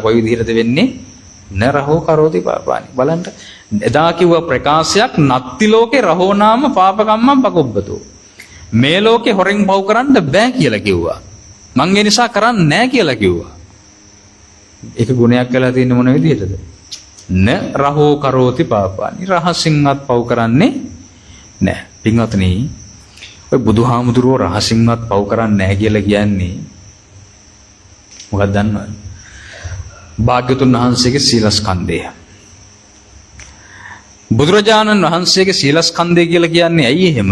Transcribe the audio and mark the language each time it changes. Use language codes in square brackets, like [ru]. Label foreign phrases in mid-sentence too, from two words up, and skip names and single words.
[si] කොයි විදිහටද වෙන්නේ? [pi] නරහෝ කරෝති පාපානි. [si] බලන්න එදා කිව්ව ප්‍රකාශයක් [pi] නත්ති ලෝකේ රහෝ නාම පාපකම්මං පකොබ්බතෝ. [si] මේ ලෝකේ හොරෙන් පව් කරන්න බෑ කියලා කිව්වා. මං ඒ නිසා කරන්නේ නෑ කියලා කිව්වා. ඒක ගුණයක් කියලා තියෙන්නේ මොන විදිහටද? [pi] න රහෝ කරෝති පාපානි. [si] රහසින්වත් පව් කරන්නේ නැහැ. පින්වත්නි, ඔය බුදුහාමුදුරුවෝ රහසින්වත් පව් කරන්නේ නැහැ කියලා කියන්නේ මොකක්ද දන්නවද? භාග්‍යතුන් වහන්සේගේ සීලස්කන්ධය. බුදුරජාණන් වහන්සේගේ සීලස්කන්ධය කියලා කියන්නේ ඇයි එහෙම?